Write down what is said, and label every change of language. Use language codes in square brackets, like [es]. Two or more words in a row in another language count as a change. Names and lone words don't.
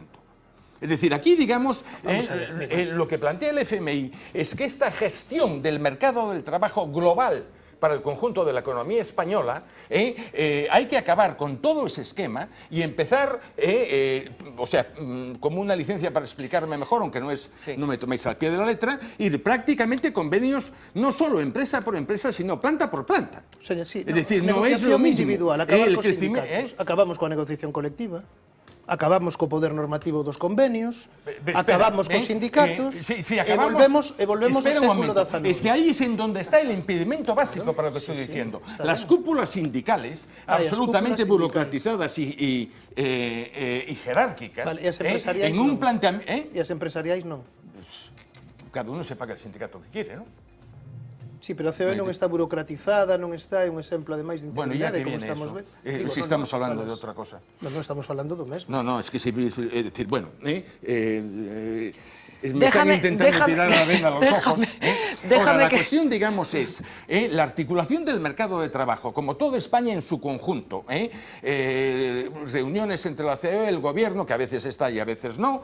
[es] Es decir, aquí, digamos, lo que plantea el FMI es que esta gestión del mercado del trabajo global para el conjunto de la economía española, hay que acabar con todo ese esquema y empezar, o sea, como una licencia para explicarme mejor, aunque no me toméis al pie de la letra, ir prácticamente convenios no solo empresa por empresa, sino planta por planta. O sea, sí, es decir, no es lo mismo. [gl] Individual, acabar cos sindicatos, acabamos coa negociación colectiva, acabamos co poder normativo dos convenios, acabamos cos sindicatos e volvemos ao século XIX. [es] Es que ahí es en donde está el impedimento básico para lo que estoy diciendo. Las cúpulas sindicales, absolutamente burocratizadas y jerárquicas, en un planteamiento... [gl] E as empresariais non? [es] Cada uno sepa que el sindicato que quiere, ¿no? [gl] Sí, pero a COE non está burocratizada, non está, é un exemplo ademais de [es] Bueno, [gl] integridade, [es] ya que como viene estamos eso. Si estamos hablando de otra cosa. [gl] Non estamos falando do mesmo. [es] No, es que es decir, bueno, me están intentando tirar la venda a los ojos. Ahora, la cuestión, digamos, es la articulación del mercado de trabajo, como toda España en su conjunto. Reuniones entre la COE, el gobierno, que a veces está y a veces no.